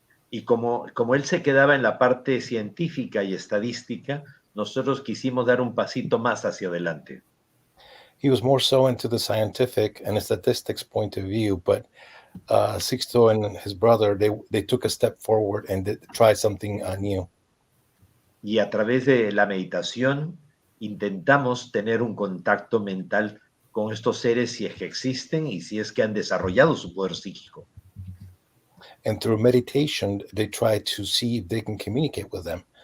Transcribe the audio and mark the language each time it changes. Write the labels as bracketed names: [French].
[Spanish] Y como él se quedaba en la parte científica y estadística, nosotros quisimos dar un pasito más hacia adelante. [English] He was more so into the scientific and statistics point of view, but Sixto and his brother, they took a step forward and tried something new. [Spanish] Y a través de la meditación intentamos tener un contacto mental con estos seres si es que existen y si es que han desarrollado su poder psíquico. [English] And through meditation, they try to see if they can communicate with them.